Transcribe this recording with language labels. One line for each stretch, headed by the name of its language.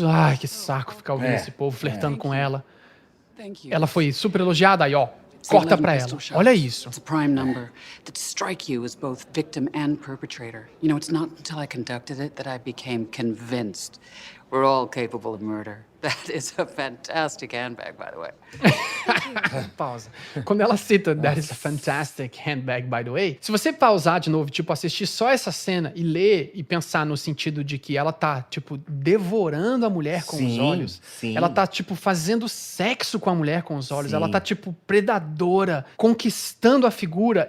Portuguese: Ai, que saco ficar ouvindo esse povo flertando com ela. Ela foi super elogiada, aí ó, corta pra ela. Olha isso.
English: It's a prime number that strike you as both victim and perpetrator. You know, it's not until I conducted it that I became convinced. We're all capable of murder. That is a fantastic handbag, by the way.
Portuguese: Pausa. Quando ela cita
English: That is a fantastic handbag, by the way,
Portuguese: se você pausar de novo, tipo, assistir só essa cena e ler e pensar no sentido de que ela tá, tipo, devorando a mulher com os olhos. Ela tá, tipo, fazendo sexo com a mulher com os olhos. Ela tá, tipo, predadora, conquistando a figura.